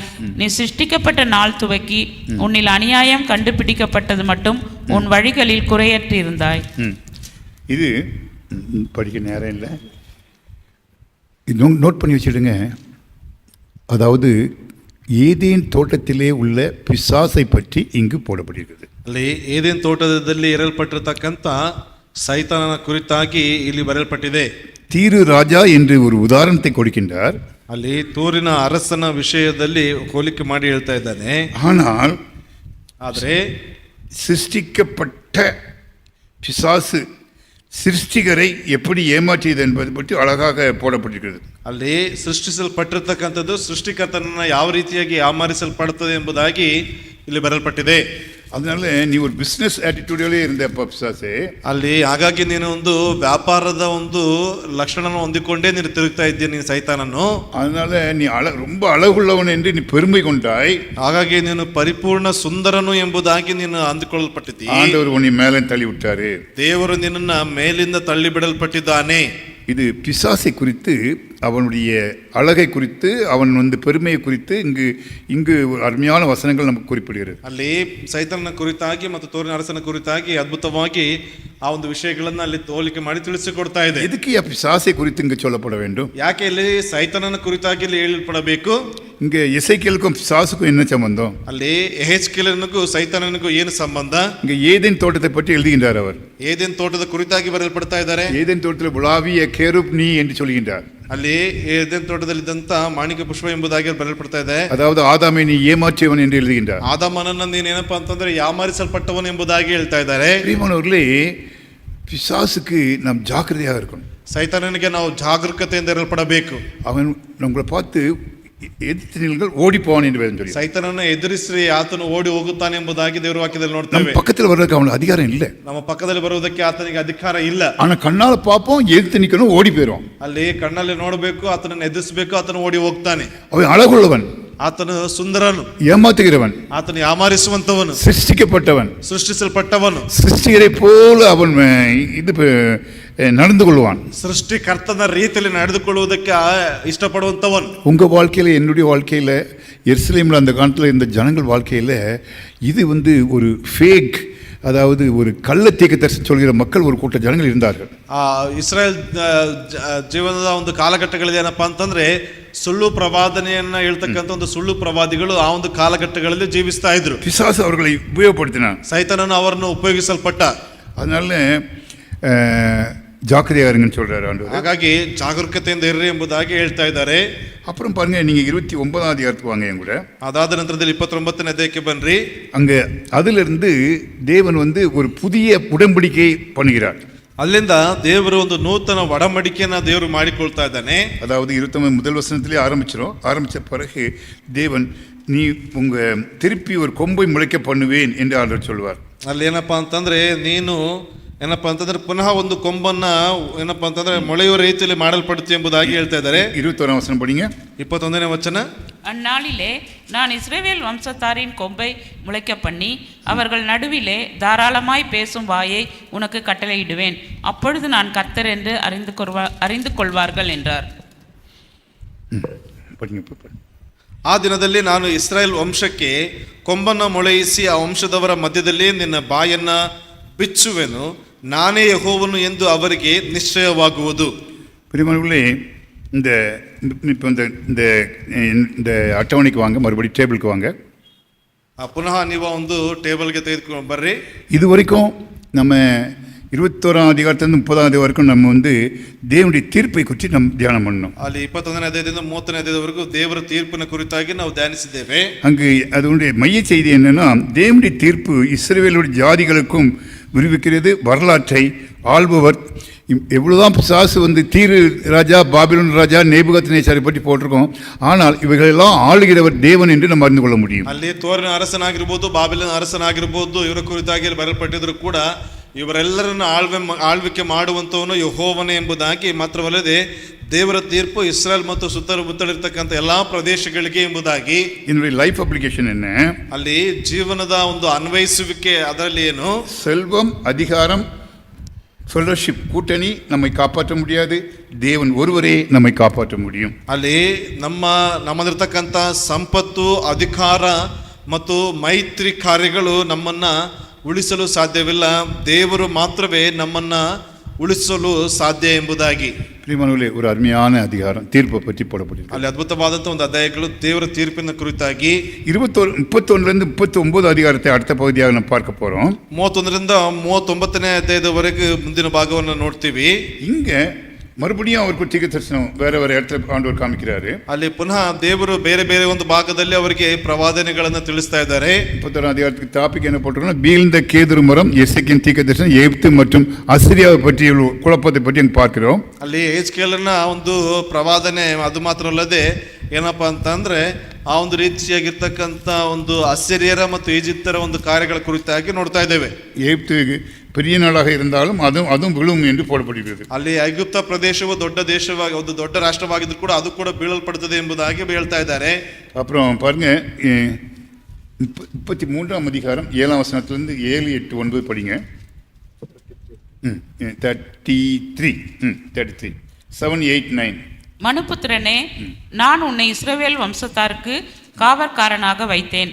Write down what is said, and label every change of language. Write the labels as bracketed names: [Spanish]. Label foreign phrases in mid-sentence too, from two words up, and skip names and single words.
[Tamil] நீ சிருஷ்டிக்கப்பட்ட நாள் துவக்கி உன்னில் அநியாயம் கண்டுபிடிக்கப்பட்டது மட்டும் உன் வழிகளில் குறையற்றிருந்தாய். இது படிக்க நேரம் இல்லை, நோட் பண்ணி வச்சுடுங்க. அதாவது ஏதேன் தோட்டத்திலே உள்ள பிசாசை பற்றி இங்கு போடப்பட்டிருக்கிறது. [Kannada] ಅಲ್ಲಿ ಏದೇನ್ ತೋಟದಲ್ಲಿ ಇರಲ್ಪಟ್ಟಿರತಕ್ಕಂತ ಸೈತಾನನ ಕುರಿತಾಗಿ ಇಲ್ಲಿ ಬರೆಯಲ್ಪಟ್ಟಿದೆ. [Tamil] தீரு ராஜா என்று ஒரு உதாரணத்தை கொடுக்கின்றார். [Kannada] ಅಲ್ಲಿ ತೂರಿನ ಅರಸನ ವಿಷಯದಲ್ಲಿ ಹೋಲಿಕೆ ಮಾಡಿ ಹೇಳ್ತಾ ಇದ್ದಾನೆ. [Tamil] ஆனால் [Kannada] ಆದರೆ [Tamil] சிருஷ்டிக்கப்பட்ட பிசாசு சிருஷ்டிகரை எப்படி ஏமாற்றியது என்பது பற்றி அழகாக போடப்பட்டிருக்கிறது. [Kannada] ಅಲ್ಲಿ ಸೃಷ್ಟಿಸಲ್ಪಟ್ಟಿರ್ತಕ್ಕಂಥದ್ದು ಸೃಷ್ಟಿಕರ್ತನನ್ನ ಯಾವ ರೀತಿಯಾಗಿ ಯಾಮಾರಿಸಲ್ಪಡುತ್ತದೆ ಎಂಬುದಾಗಿ ಇಲ್ಲಿ ಬರೆಯಲ್ಪಟ್ಟಿದೆ. [Tamil] அதனால நீ ஒரு [English] business attitude [Tamil] இருந்த பிசாசே, [Kannada] ಅಲ್ಲಿ ಹಾಗಾಗಿ ನೀನು ಒಂದು ವ್ಯಾಪಾರದ ಒಂದು ಲಕ್ಷಣವನ್ನು ಹೊಂದಿಕೊಂಡೇ ನೀನು ತಿರುಗ್ತಾ ಇದ್ದೀಯ ನೀನು ಸೈತಾನನ್ನು. [Tamil] அதனால நீ ரொம்ப அழகுள்ளவன் என்று நீ பெருமை கொண்டாய். [Kannada] ಹಾಗಾಗಿ ನೀನು ಪರಿಪೂರ್ಣ ಸುಂದರನು ಎಂಬುದಾಗಿ ನೀನು ಅಂದುಕೊಳ್ಳಲ್ಪಟ್ಟಿದ್ದೀ. [Tamil] ஆண்டவர் உன்னை மேலே தள்ளி விட்டாரு. [Kannada] ದೇವರು ನಿನ್ನನ್ನ ಮೇಲಿಂದ ತಳ್ಳಿ ಬಿಡಲ್ಪಟ್ಟಿದ್ದಾನೆ. [Tamil] இது பிசாசை குறித்து, அவனுடைய அழகை குறித்து, அவன் பெருமையை குறித்து இங்கு அருமையான வசனங்கள் நமக்கு குறிப்பிடுகிறது. [Kannada] ಅಲ್ಲಿ ಸೈತಾನನ ಕುರಿತಾಗಿ ಮತ್ತು ತೋರಿನ ಅರಸನ ಕುರಿತಾಗಿ ಅದ್ಭುತವಾಗಿ ಆ ಒಂದು ವಿಷಯಗಳನ್ನ ಅಲ್ಲಿ ಹೋಲಿಕೆ ಮಾಡಿ ತಿಳಿಸಿಕೊಡ್ತಾ ಇದೆ. [Tamil] எதுக்கு பிசாசை குறித்து இங்கு சொல்லப்பட வேண்டும்? [Kannada] ಯಾಕೆ ಇಲ್ಲಿ ಸೈತಾನನ ಕುರಿತಾಗಿ ಇಲ್ಲಿ ಹೇಳಲ್ಪಡಬೇಕು? [Tamil] இங்க எசேக்கியேலுக்கும் பிசாசுக்கும் என்ன சம்பந்தம்? [Kannada] ಅಲ್ಲಿ ಯೆಹೆಜ್ಕೇಲನಿಗೂ ಸೈತಾನನಿಗೂ ಏನು ಸಂಬಂಧ? [Tamil] இங்க ஏதேன் தோட்டத்தை பற்றி எழுதுகின்றார் அவர். [Kannada] ಏದೇನ್ ತೋಟದ ಕುರಿತಾಗಿ ಬರೆಯಲ್ಪಡ್ತಾ ಇದ್ದಾರೆ. [Tamil] ஏதேன் தோட்டத்தில் உலாவிய கேருப் நீ என்று சொல்கின்றார். [Kannada] ಅಲ್ಲಿ ಏದೇನ್ ತೋಟದಲ್ಲಿದ್ದಂತ ಮಾಣಿಕ ಪುಷ್ಪ ಎಂಬುದಾಗಿ ಬರೆಯಲ್ಪಡ್ತಾ ಇದೆ. [Tamil] அதாவது ஆதாமை நீ ஏமாற்றியவன் என்று எழுதுகின்றார். [Kannada] ಆದಾಮನನ್ನ ನೀನೇನಪ್ಪ ಅಂತಂದ್ರೆ ಯಾಮಾರಿಸಲ್ಪಟ್ಟವನು ಎಂಬುದಾಗಿ ಹೇಳ್ತಾ ಇದ್ದಾರೆ. [Tamil] பிரியமானவர்களே, பிசாசுக்கு நாம் ஜாக்கிரதையாக இருக்கணும். [Kannada] ಸೈತಾನನಿಗೆ ನಾವು ಜಾಗರೂಕತೆಯಿಂದ ಇರಲ್ಪಡಬೇಕು. [Tamil] அவன் நம்மளை பார்த்து எதிர்த்து நில்லுங்கள், ஓடி போவான் என்று வேதம் சொல்லி. [Kannada] ಸೈತಾನನ ಎದುರಿಸಿ ಆತನು ಓಡಿ ಹೋಗುತ್ತಾನೆ ಎಂಬುದಾಗಿ ದೇವರ ವಾಕ್ಯದಲ್ಲಿ [Tamil] நம்ம [Kannada] ನೋಡ್ತೇವೆ. [Tamil] பக்கத்தில் வர்றதுக்கு அவனுக்கு அதிகாரம் இல்லை. [Kannada] ನಮ್ಮ ಪಕ್ಕದಲ್ಲಿ ಬರುವುದಕ್ಕೆ ಆತನಿಗೆ ಅಧಿಕಾರ ಇಲ್ಲ. [Tamil] ஆனா கண்ணால பார்ப்போம், எதிர்த்து நிக்கணும், ஓடி போயிடும். [Kannada] ಅಲ್ಲಿ ಕಣ್ಣಲ್ಲಿ ನೋಡಬೇಕು, ಆತನನ್ನು ಎದುರಿಸಬೇಕು, ಆತನು ಓಡಿ ಹೋಗ್ತಾನೆ. [Tamil] அவன் அழகுள்ளவன், [Kannada] ಆತನು ಸುಂದರನು, [Tamil] ஏமாத்துகிறவன், [Kannada] ಆತನು ಯಾಮಾರಿಸುವಂತವನು, [Tamil] சிருஷ்டிக்கப்பட்டவன், [Kannada] ಸೃಷ್ಟಿಸಲ್ಪಟ್ಟವನು. [Tamil] சிருஷ்டிகரை போல அவன் நடந்து கொள்வான். [Kannada] ಸೃಷ್ಟಿಕರ್ತನ ರೀತಿಯಲ್ಲಿ ನಡೆದುಕೊಳ್ಳುವುದಕ್ಕೆ ಇಷ್ಟಪಡುವಂತವನು. [Tamil] உங்கள் வாழ்க்கையில், என்னுடைய வாழ்க்கையில், எருசலேமில் அந்த காலத்தில் இந்த ஜனங்கள் வாழ்க்கையில் இது ஒரு ஃபேக், அதாவது ஒரு கள்ள தீர்க்கதரிசி சொல்கிற மக்கள் ஒரு கூட்ட ஜனங்கள் இருந்தார்கள். [Kannada] ಇಸ್ರಾಯೇಲ್ ಜೀವನದ ಒಂದು ಕಾಲಘಟ್ಟಗಳಲ್ಲಿ ಏನಪ್ಪಾ ಅಂತಂದ್ರೆ ಸುಳ್ಳು ಪ್ರವಾದನೆಯನ್ನ ಹೇಳ್ತಕ್ಕಂಥ ಒಂದು ಸುಳ್ಳು ಪ್ರವಾದಿಗಳು ಆ ಒಂದು ಕಾಲಘಟ್ಟಗಳಲ್ಲಿ ಜೀವಿಸ್ತಾ ಇದ್ರು. [Tamil] பிசாசு அவர்களை உபயோகப்படுத்தினான். [Kannada] ಸೈತಾನನು ಅವರನ್ನು ಉಪಯೋಗಿಸಲ್ಪಟ್ಟ. [Tamil] அதனால ஜாக்கிரதையா இருங்கன்னு சொல்றாரு ஆண்டவர். [Kannada] ಹಾಗಾಗಿ ಜಾಗರೂಕತೆಯಿಂದ ಇರ್ರಿ ಎಂಬುದಾಗಿ ಹೇಳ್ತಾ ಇದ್ದಾರೆ. [Tamil] அப்புறம் பாருங்க, நீங்க 29ஆம் அதிகாரத்துக்கு வாங்க என் கூட. [Kannada] ಅದಾದ ನಂತರದಲ್ಲಿ 29ನೇ ಅಧ್ಯಾಯಕ್ಕೆ ಬನ್ರಿ. [Tamil] அங்க அதிலிருந்து தேவன் ஒரு புதிய உடன்படிக்கை பண்ணுகிறார். [Kannada] ಅಲ್ಲಿಂದ ದೇವರು ಒಂದು ನೂತನ ಒಡಂಬಡಿಕೆಯನ್ನ ದೇವರು ಮಾಡಿಕೊಳ್ತಾ ಇದ್ದಾನೆ. [Tamil] அதாவது 29 முதல் வசனத்திலே ஆரம்பிச்ச பிறகு தேவன் நீ உங்க திருப்பி ஒரு கொம்பை முளைக்க பண்ணுவேன் என்று ஆண்டவர் சொல்வார். [Kannada] ಅಲ್ಲಿ ಏನಪ್ಪಾ ಅಂತಂದ್ರೆ ನೀನು ಏನಪ್ಪಾ ಅಂತಂದ್ರೆ ಪುನಃ ಒಂದು ಕೊಂಬನ್ನ ಏನಪ್ಪಾ ಅಂತಂದ್ರೆ ಮೊಳೆಯುವ ರೀತಿಯಲ್ಲಿ ಮಾಡಲ್ಪಡುತ್ತೆ ಎಂಬುದಾಗಿ ಹೇಳ್ತಾ ಇದ್ದಾರೆ. [Tamil] 21ஆம் வசனம் படிங்க. [Kannada] 21ನೇ ವಚನ. [Tamil] அந்நாளிலே நான் இஸ்ரவேல் வம்சத்தாரின் கொம்பை முளைக்க பண்ணி அவர்கள் நடுவிலே தாராளமாய் பேசும் வாயை உனக்கு கட்டளையிடுவேன். அப்பொழுது நான் கர்த்தர் என்று அறிந்து கொள்வார்கள் என்றார். [Kannada] ಆ ದಿನದಲ್ಲಿ ನಾನು ಇಸ್ರಾಯೇಲ್ ವಂಶಕ್ಕೆ ಕೊಂಬನ್ನ ಮೊಳೆಯಿಸಿ ಆ ವಂಶದವರ ಮಧ್ಯದಲ್ಲಿ ನಿನ್ನ ಬಾಯನ್ನ ಬಿಚ್ಚುವೆನು, ನಾನೇ ಯೆಹೋವನು ಎಂದು ಅವರಿಗೆ ನಿಶ್ಚಯವಾಗುವುದು. [Tamil] பிரியமானவர்களே, இப்போ இந்த அட்டவணைக்கு வாங்க, மறுபடியும் டேபிளுக்கு வாங்க. [Kannada] ಪುನಃ ನೀವು ಒಂದು ಟೇಬಲ್ಗೆ ತೆಗೆದುಕೊಂಡು ಬರ್ರಿ. [Tamil] இது வரைக்கும் நம்ம 21ஆம் அதிகாரத்திலிருந்து 30ஆம் அதிகாரம் வரைக்கும் நம்ம தேவனுடைய தீர்ப்பை குறித்து நம்ம தியானம் பண்ணோம். [Kannada] ಅಲ್ಲಿ 21ನೇ ಅಧ್ಯಾಯದಿಂದ 30ನೇ ಅಧ್ಯಾಯದವರೆಗೂ ದೇವರ ತೀರ್ಪಿನ ಕುರಿತಾಗಿ ನಾವು ಧ್ಯಾನಿಸಿದ್ದೇವೆ. [Tamil] அங்கு அதனுடைய மைய செய்தி என்னன்னா, தேவனுடைய தீர்ப்பு இஸ்ரவேலுடைய ஜாதிகளுக்கும் விரிவிக்கிறது. வரலாற்றை ஆள்பவர் எவ்வளவுதான் பிசாசு தீரு ராஜா, பாபிலோன் ராஜா, நேபுகத்நேச்சாரை பற்றி போட்டிருக்கோம். ஆனால் இவைகளெல்லாம் ஆளுகிறவர் தேவன் என்று நம்ம அறிந்து கொள்ள முடியும். [Kannada] ಅಲ್ಲಿ ತೋರಿನ ಅರಸನಾಗಿರ್ಬೋದು, ಬಾಬಿಲೋನ್ ಅರಸನಾಗಿರ್ಬೋದು, ಇವರ ಕುರಿತಾಗಿ ಬರೆಯಲ್ಪಟ್ಟಿದ್ರು ಕೂಡ ಇವರೆಲ್ಲರನ್ನು ಆಳ್ವಿಕೆ ಮಾಡುವಂತವನು ಯೆಹೋವನೇ ಎಂಬುದಾಗಿ, ಮಾತ್ರವಲ್ಲದೆ ದೇವರ ತೀರ್ಪು ಇಸ್ರಾಯೇಲ್ ಮತ್ತು ಸುತ್ತಮುತ್ತಲಿರ್ತಕ್ಕಂಥ ಎಲ್ಲಾ ಪ್ರದೇಶಗಳಿಗೆ ಎಂಬುದಾಗಿ. [Tamil] என்னுடைய [English] life application [Tamil] என்ன? [Kannada] ಅಲ್ಲಿ ಜೀವನದ ಒಂದು ಅನ್ವಯಿಸುವಿಕೆ ಅದರಲ್ಲಿ ಏನು? [Tamil] செல்வம், அதிகாரம், ஃபெலோஷிப், கூட்டணி நம்மை காப்பாற்ற முடியாது. தேவன் ஒருவரே நம்மை காப்பாற்ற முடியும். [Kannada] ಅಲ್ಲಿ ನಮ್ಮಲ್ಲಿರ್ತಕ್ಕಂಥ ಸಂಪತ್ತು, ಅಧಿಕಾರ ಮತ್ತು ಮೈತ್ರಿ ಕಾರ್ಯಗಳು ನಮ್ಮನ್ನ ಉಳಿಸಲು ಸಾಧ್ಯವಿಲ್ಲ. ದೇವರು ಮಾತ್ರವೇ ನಮ್ಮನ್ನ ಉಳಿಸಲು ಸಾಧ್ಯ ಎಂಬುದಾಗಿ. [Tamil] பிரியமானவர்களே, ஒரு அருமையான அதிகாரம் தீர்ப்பை பற்றி போடப்பட்டிருக்கு. [Kannada] ಅಲ್ಲಿ ಅದ್ಭುತವಾದಂತಹ ಒಂದು ಅಧ್ಯಾಯಗಳು ದೇವರ ತೀರ್ಪಿನ ಕುರಿತಾಗಿ. [Tamil] 31ರಿಂದ 39 அதிகாரத்தை அடுத்த பகுதியாக நம்ம பார்க்க போறோம். [Kannada] 31ರಿಂದ 39ನೇ ಅಧ್ಯಾಯದವರೆಗೆ ಮುಂದಿನ ಭಾಗವನ್ನು ನೋಡ್ತೀವಿ. [Tamil] இங்க மறுபடியும் அவருக்கு தீர்க்க தரிசனம் வேற இடத்துல ஆண்டவர் காமிக்கிறாரு. [Kannada] ಅಲ್ಲಿ ಪುನಃ ದೇವರು ಬೇರೆ ಬೇರೆ ಒಂದು ಭಾಗದಲ್ಲಿ ಅವರಿಗೆ ಪ್ರವಾದನೆಗಳನ್ನು ತಿಳಿಸ್ತಾ ಇದ್ದಾರೆ. [Tamil] 31ாம் அதிகாரத்துக்கு டாபிக் என்ன போட்டிருக்கோம்னா, வீழ்ந்த கேதுரு மரம், எசேக்கியேல் தீர்க்க தரிசனம், எகிப்து மற்றும் அசிரியாவை பற்றிய குழப்பத்தை பற்றி அங்கே பார்க்கிறோம். [Kannada] ಅಲ್ಲಿ ಯೆಹೆಜ್ಕೇಲನ ಒಂದು ಪ್ರವಾದನೆ, ಅದು ಮಾತ್ರ ಅಲ್ಲದೆ ಏನಪ್ಪಾ ಅಂತಂದ್ರೆ ಆ ಒಂದು ರೀತಿಯಾಗಿರ್ತಕ್ಕಂಥ ಒಂದು ಅಸಿರಿಯರ ಮತ್ತು ಈಜಿಪ್ತರ ಒಂದು ಕಾರ್ಯಗಳ ಕುರಿತಾಗಿ ನೋಡ್ತಾ ಇದ್ದೇವೆ. [Tamil] எகிப்து பெரிய நாடாக இருந்தாலும் அதுவும் விழும் என்று போடப்படுகிறது. [Kannada] ಅಲ್ಲಿ ಐಗುಪ್ತ ಪ್ರದೇಶವು ದೊಡ್ಡ ದೇಶವಾಗಿ, ಒಂದು ದೊಡ್ಡ ರಾಷ್ಟ್ರವಾಗಿದ್ರು ಕೂಡ ಅದು ಕೂಡ ಬೀಳಲ್ಪಡುತ್ತದೆ ಎಂಬುದಾಗಿ ಹೇಳ್ತಾ ಇದ್ದಾರೆ. [Tamil] அப்புறம் பாருங்க, 33ஆம் அதிகாரம் 7ஆம் வசனத்திலிருந்து 7, 8, 9 படிங்க. [Kannada] 33 7, 8, 9. [Tamil] மனுபுத்திரனே, நான் உன்னை இஸ்ரவேல் வம்சத்தாருக்கு காவற்காரனாக வைத்தேன்.